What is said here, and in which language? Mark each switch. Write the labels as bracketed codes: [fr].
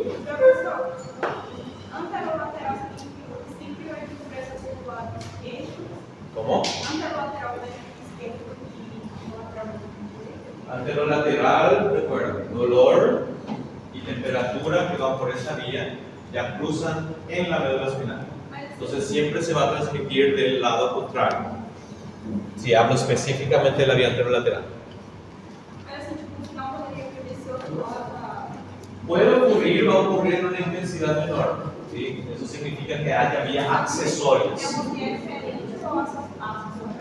[pt] Professor, anterolateral sempre vai vir para o lado esquerdo. [es] ¿Cómo? [pt] Anterolateral vai vir esquerdo e lateral direito. [es] Anterolateral, recuerda, dolor y temperatura que van por esa vía ya cruzan en la médula espinal. Entonces siempre se va a transmitir del lado contrario. Si hablo específicamente de la vía anterolateral. [pt] Mas assim, tipo, no final poderia ter esse outro lado. [es] Puede ocurrir, va a ocurrir en una intensidad menor. ¿Sí? Eso significa que haya vías [pt] É [es] accesorias. [pt] uma via diferente ou acessória?